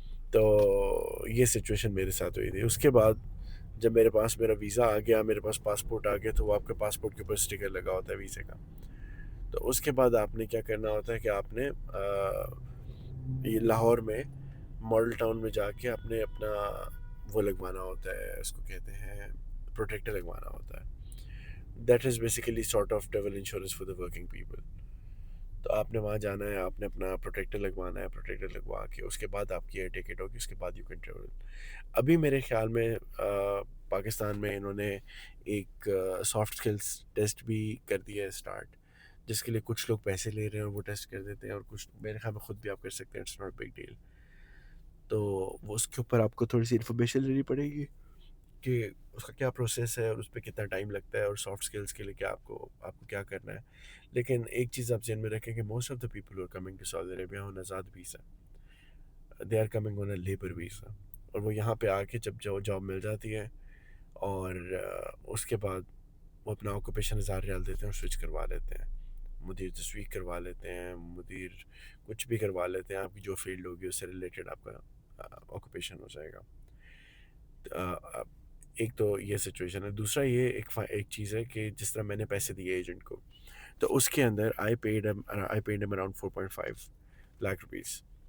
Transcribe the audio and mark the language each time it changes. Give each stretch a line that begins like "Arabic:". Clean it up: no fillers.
Urdu: تو یہ سچویشن میرے ساتھ ہوئی تھی. اس کے بعد جب میرے پاس میرا ویزا آ گیا، میرے پاس پاسپورٹ آ گیا، تو وہ آپ کے پاسپورٹ کے اوپر اسٹیکر لگا ہوتا ہے ویزے کا. تو اس کے بعد آپ نے کیا کرنا ہوتا ہے کہ آپ نے یہ لاہور میں ماڈل ٹاؤن میں جا کے آپ نے اپنا وہ لگوانا ہوتا ہے، اس کو کہتے ہیں پروٹیکٹر لگوانا ہوتا ہے.
English: That is basically sort of travel insurance for the working people.
Urdu: تو آپ نے وہاں جانا ہے، آپ نے اپنا پروٹیکٹر لگوانا ہے، پروٹیکٹر لگوا کے اس کے بعد آپ کی ایئر ٹکٹ ہوگی، اس کے بعد
English: You can travel.
Urdu: ابھی میرے خیال میں پاکستان میں انہوں نے ایک سافٹ اسکلس ٹیسٹ بھی کر دیا ہے اسٹارٹ، جس کے لیے کچھ لوگ پیسے لے رہے ہیں اور وہ ٹیسٹ کر دیتے ہیں، اور کچھ میرے خیال میں خود بھی آپ کر سکتے ہیں.
English: It's not big deal.
Urdu: تو وہ اس کے اوپر آپ کو تھوڑی سی انفارمیشن لینی پڑے گی کہ اس کا کیا پروسیس ہے اور اس پہ کتنا ٹائم لگتا ہے، اور سافٹ اسکلس کے لیے کیا آپ کو کیا کرنا ہے. لیکن ایک چیز آپ ذہن میں رکھیں کہ
English: Most of the people are coming to Saudi Arabia on azad visa, they are coming on a labour visa.
Urdu: اور وہ یہاں پہ آ کے جب جاب مل جاتی ہے، اور اس کے بعد وہ اپنا آکوپیشن 1000 ریال دیتے ہیں اور سوئچ کروا لیتے ہیں. مدیر تصویر کروا لیتے ہیں، مدیر کچھ بھی کروا لیتے ہیں. آپ کی جو فیلڈ ہوگی اس سے ریلیٹڈ آپ کا آکوپیشن ہو جائے گا. ایک تو یہ سچویشن ہے. دوسرا یہ ایک چیز ہے کہ جس طرح میں نے پیسے دیے ایجنٹ کو، تو اس کے اندر
English: I paid around
Urdu: 4.5 لاکھ روپیز.